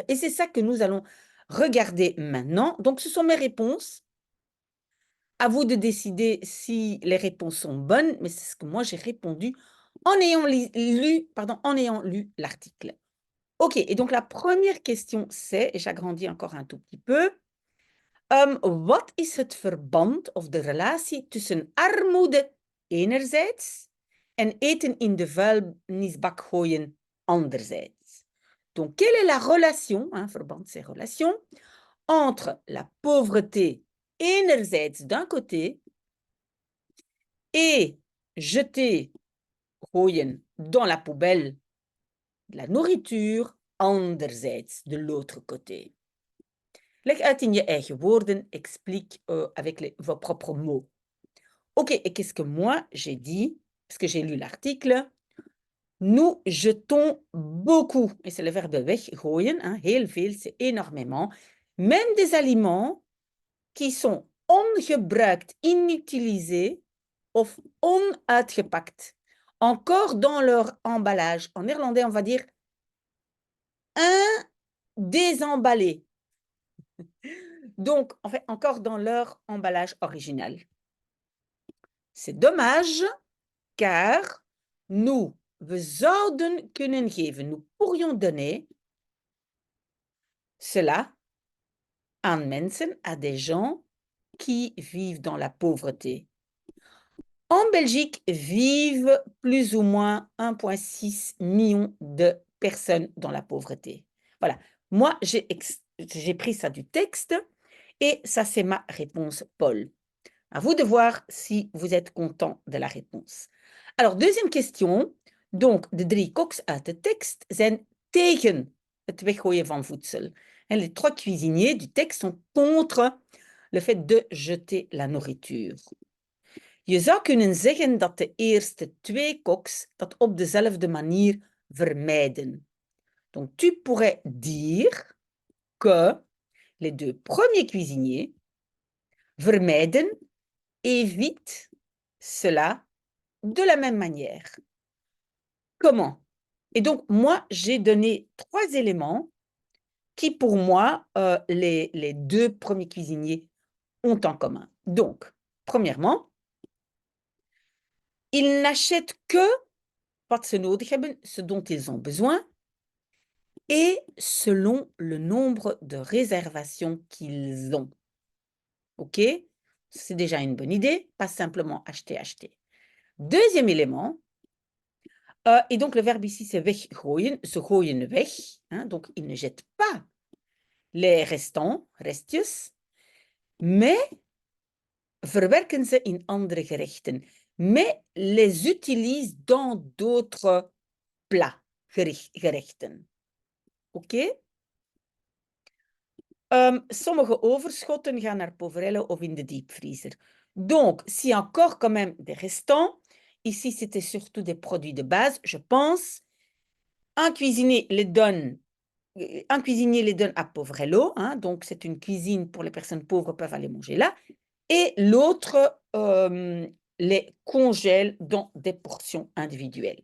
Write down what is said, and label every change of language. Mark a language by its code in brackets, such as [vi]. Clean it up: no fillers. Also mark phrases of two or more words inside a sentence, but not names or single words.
[fr] Et c'est ça que nous allons regarder maintenant. Donc ce sont mes réponses. À vous de décider si les réponses sont bonnes, mais c'est ce que moi j'ai répondu en ayant lu l'article. OK, et donc la première question c'est, et j'agrandis encore un tout petit peu, [nl] wat is het verband of de relatie tussen armoede enerzijds en eten in de vuilnisbak gooien anderzijds? [fr] Donc, quelle est la relation, hein, verband c'est relation, entre la pauvreté enerzijds d'un côté et jeter, gooien, dans la poubelle de la nourriture anderzijds, de l'autre côté? [nl] Leg uit in je eigen woorden, [fr] explique avec vos propres mots. OK, et qu'est-ce que moi j'ai dit? Parce que j'ai lu l'article. Nous jetons beaucoup, et c'est le verbe weggooien, hein, [nl] heel veel, [fr] c'est énormément, même des aliments qui sont ongebruikt, inutilisés [nl] of onuitgepakt, [fr] encore dans leur emballage. En néerlandais, on va dire indésemballé. Donc, en fait, encore dans leur emballage original. C'est dommage, car nous, [nl] we zouden kunnen geven, [fr] nous pourrions donner cela [nl] aan mensen, [fr] à des gens qui vivent dans la pauvreté. En Belgique vivent plus ou moins 1,6 million de personnes dans la pauvreté. Voilà. Moi, j'ai pris ça du texte et ça, c'est ma réponse, Paul. À vous de voir si vous êtes content de la réponse. Alors, deuxième question. Donc, [nl] de 3 koks uit de tekst zijn tegen het weggooien van voedsel. [fr] Les 3 cuisiniers du texte sont contre le fait de jeter la nourriture. [nl] Je zou kunnen zeggen dat de eerste 2 koks dat op dezelfde manier vermijden. [fr] Donc, tu pourrais dire que les 2 premiers cuisiniers vermijden, évitent cela de la même manière. Comment? Et donc, moi, j'ai donné 3 éléments qui, pour moi, les 2 premiers cuisiniers ont en commun. Donc, premièrement, ils n'achètent que [nl] wat ze nodig hebben, [fr] ce dont ils ont besoin, et selon le nombre de réservations qu'ils ont. OK? C'est déjà une bonne idée, pas simplement acheter, acheter. Deuxième élément, et donc le verbe ici c'est weggooien, [nl] ze gooien weg, [fr] hein, donc ils ne jettent pas les restants, restjes, mais [nl] verwerken ze in andere gerechten, [fr] mais les utilisent dans d'autres plats, gerechten. OK? [nl] Sommige overschotten gaan naar Poverello of in de diepvriezer. [fr] Donc, si encore quand même des restants, ici c'était surtout des produits de base, je pense. Un cuisinier les donne à Poverello, hein, donc c'est une cuisine pour les personnes pauvres peuvent aller manger là, et l'autre les congèle dans des portions individuelles.